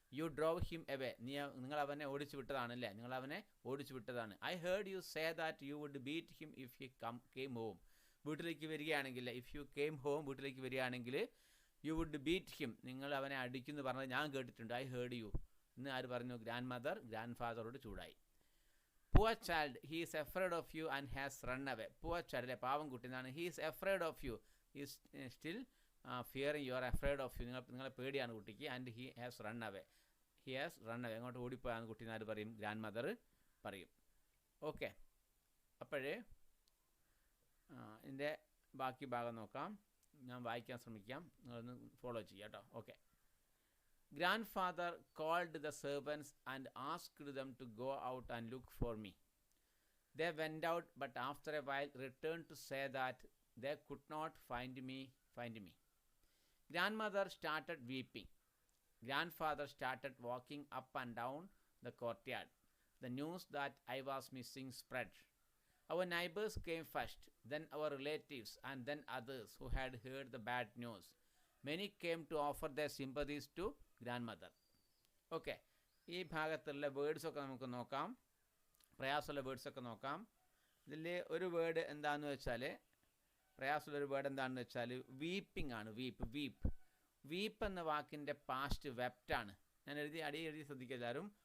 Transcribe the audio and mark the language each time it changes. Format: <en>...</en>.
<en>"You drove him away."</en> <ml>നിങ്ങൾ അവനെ ഓടിച്ചു വിട്ടതാണല്ലേ? നിങ്ങൾ അവനെ ഓടിച്ചു വിട്ടതാണ്.</ml> <en>"I heard you say that you would beat him if he came home."</en> <ml>വീട്ടിലേക്ക് വരികയാണെങ്കിൽ,</ml> <en>if you came home,</en> <ml>വീട്ടിലേക്ക് വരികയാണെങ്കിൽ</ml> <en>you would beat him,</en> <ml>നിങ്ങൾ അവനെ അടിക്കുന്നു പറഞ്ഞത് ഞാൻ കേട്ടിട്ടുണ്ട്.</ml> <en>"I heard you"</en> <ml>എന്ന് ആര് പറഞ്ഞു? ഗ്രാൻഡ് മദർ ഗ്രാൻഡ് ഫാദറോട് ചൂടായി.</ml> <en>"Poor child, he is afraid of you and has run away." Poor child</en> <ml>അല്ലെ? പാവം കുട്ടി എന്നാണ്.</ml> <en>"He is afraid of you." He is still fearing. You are afraid of you.</en> <ml>നിങ്ങളെ പേടിയാണ് കുട്ടിക്ക്.</ml> <en>"And he has run away." He has run away.</en> <ml>അങ്ങോട്ട് ഓടിപ്പോയാണ് കുട്ടി എന്നാര് പറയും? ഗ്രാൻഡ് മദർ പറയും. ഓക്കെ. അപ്പോഴേ ഇതിൻ്റെ ബാക്കി ഭാഗം നോക്കാം. ഞാൻ വായിക്കാൻ ശ്രമിക്കാം, നിങ്ങളൊന്ന് ഫോളോ ചെയ്യാം കേട്ടോ. Okay.</ml> <en>Grandfather called the servants and asked them to go out and look for me. They went out, but after a while returned to say that they could not find me. Grandmother started weeping. Grandfather started walking up and down the courtyard. The news that I was missing spread. Our neighbors came first, then our relatives, and then others who had heard the bad news. Many came to offer their sympathies to grandmother.</en> <ml>Okay, ഈ ഭാഗത്തുള്ള വേർഡ്സൊക്കെ നമുക്ക് നോക്കാം. പ്രയാസമുള്ള വേർഡ്സൊക്കെ നോക്കാം. ഇതിൽ ഒരു word എന്താണെന്ന് വെച്ചാൽ പ്രയാസമുള്ളൊരു വേർഡ് എന്താണെന്ന് വെച്ചാൽ വീപ്പിംഗ് ആണ്. വീപ്പ് എന്ന വാക്കിൻ്റെ പാസ്റ്റ് വെപ്റ്റാണ്. ഞാൻ എഴുതി ശ്രദ്ധിക്കുക എല്ലാവരും.</ml>